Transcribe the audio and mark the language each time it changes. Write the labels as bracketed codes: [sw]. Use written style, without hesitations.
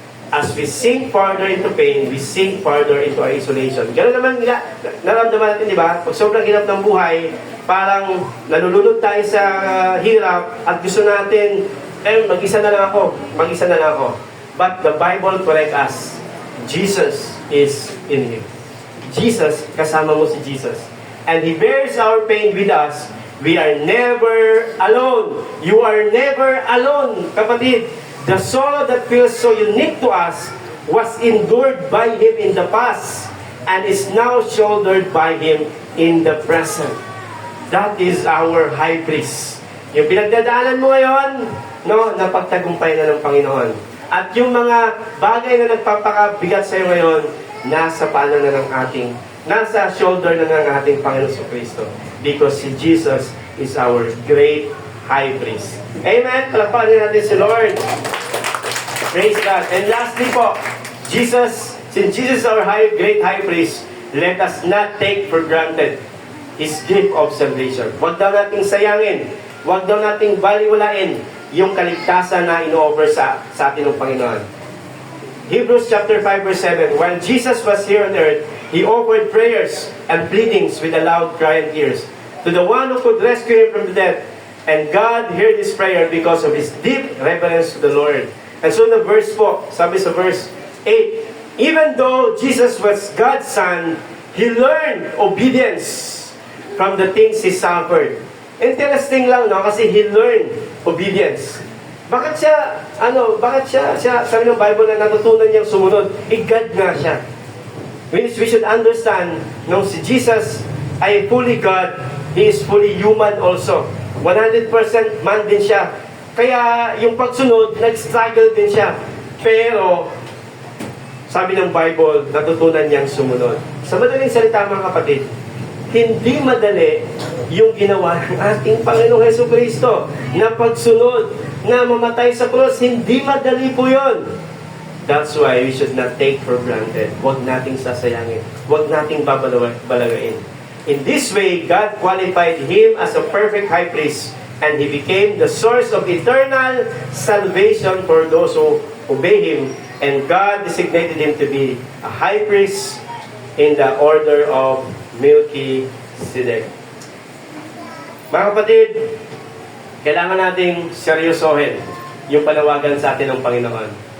[en] As we sink further into pain, we sink further into isolation. [tl] Ganun naman naramdaman natin, di ba? Pag sobrang hirap ng buhay, parang nalulunod tayo sa hirap at gusto natin, mag-isa na lang ako. [en] But the Bible corrects us. Jesus is in you. Jesus, [tl] kasama mo si Jesus. [en] And He bears our pain with us. We are never alone. You are never alone, [tl] kapatid. [en] The sorrow that feels so unique to us was endured by Him in the past and is now shouldered by Him in the present. That is our high priest. [tl] Yung pinagdadaanan mo ngayon, no, napagtagumpay na ng Panginoon. At yung mga bagay na nagpapakabigat sa iyo ngayon, nasa paanan na ng nasa shoulder na ng ating Panginoon sa Kristo. [en] Because si Jesus is our great high priest. Amen? [tl] Palakpakan natin si Lord. [en] Praise God. And lastly po, since Jesus is our great high priest, let us not take for granted His gift of salvation. [tl] Huwag daw nating sayangin, huwag daw nating baliwalain yung kaligtasan na ino-offer sa atin ng Panginoon. [en] Hebrews chapter 5 verse 7, while Jesus was here on earth, He offered prayers and pleadings with a loud cry and tears to the one who could rescue Him from the death. And God heard His prayer because of His deep reverence to the Lord. And so the verse po, [tl] sabi sa verse 8, [en] even though Jesus was God's Son, He learned obedience from the things He suffered. Interesting [tl] lang, no? Kasi [en] He learned obedience. [tl] Bakit siya, sabi ng Bible na natutunan niyang sumunod, God nga siya. [en] We should understand, [tl] nung si Jesus ay [en] fully God, He is fully human also. [tl] 100% man din siya. Kaya yung pagsunod, nag-struggle din siya. Pero, sabi ng Bible, natutunan niyang sumunod. Sa madaling salita mga kapatid, hindi madali yung ginawa ng ating Panginoong Jesucristo na pagsunod, na mamatay sa cross. Hindi madali po yun. [en] That's why we should not take for granted. [tl] Huwag nating sasayangin. Huwag nating babalagain. [en] In this way, God qualified Him as a perfect high priest, and He became the source of eternal salvation for those who obey Him. And God designated Him to be a high priest in the order of Melchizedek. [tl] Mga kapatid, kailangan nating seryosohin yung panawagan sa atin ng Panginoon.